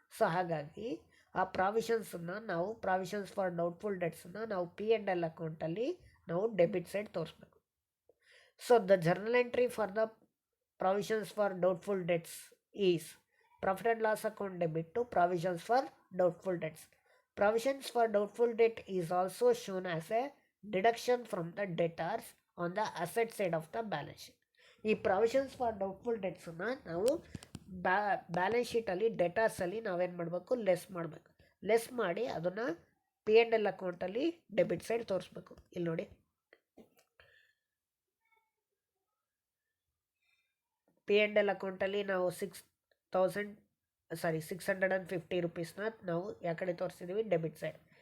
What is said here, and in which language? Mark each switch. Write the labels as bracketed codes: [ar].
[kn] So ಹಾಗಾಗಿ ಆ ಪ್ರಾವಿಷನ್ಸನ್ನು ನಾವು ಪ್ರಾವಿಷನ್ಸ್ ಫಾರ್ ಡೌಟ್ಫುಲ್ ಡೆಟ್ಸನ್ನು ನಾವು P&L ಅಕೌಂಟಲ್ಲಿ ನಾವು ಡೆಬಿಟ್ ಸೈಡ್ ತೋರಿಸ್ಬೇಕು. [en] So the journal entry for the provisions for doubtful debts is profit and loss account debit to provisions for doubtful debts. Provisions for doubtful debt is also shown as a deduction from the debtors on the asset side of the balance sheet. [kn] ಈ provisions for doubtful ಡೆಟ್ಸನ್ನು ನಾವು balance ಶೀಟಲ್ಲಿ ಡೆಟಾರ್ಸಲ್ಲಿ ನಾವೇನು ಮಾಡಬೇಕು, less ಮಾಡಿ ಅದನ್ನು P&L ಅಕೌಂಟಲ್ಲಿ debit side ತೋರಿಸ್ಬೇಕು. ಇಲ್ಲಿ ನೋಡಿ, P&L ಅಕೌಂಟಲ್ಲಿ ನಾವು 650 ರುಪೀಸ್ನ ನಾವು ಯಾವ ಕಡೆ ತೋರಿಸಿದ್ದೀವಿ, ಡೆಬಿಟ್ ಸೈಡ್.